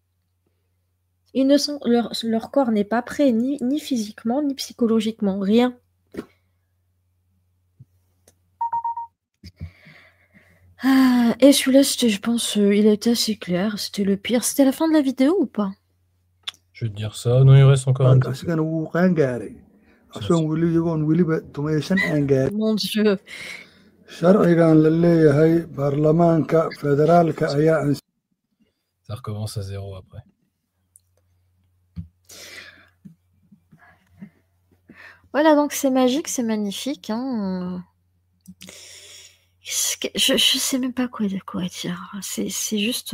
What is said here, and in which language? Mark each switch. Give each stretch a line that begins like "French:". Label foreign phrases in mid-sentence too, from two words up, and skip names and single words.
French: Leur corps n'est pas prêt ni physiquement, ni psychologiquement, rien. Et celui-là, je pense, il a été assez clair. C'était le pire. C'était la fin de la vidéo ou pas? Je vais te dire ça. Non, il reste encore un petit peu.
Somali: asigana wuu qaangaaray asoon weli iyagoon weliba tumaysan aan gaarin
French: Mon Dieu.
Somali: sharcigan la leeyahay baarlamaanka federaalka ayaa
French: Ça recommence à zéro après. Voilà, donc c'est magique, c'est magnifique. Hein. Je sais même pas quoi dire. C'est juste...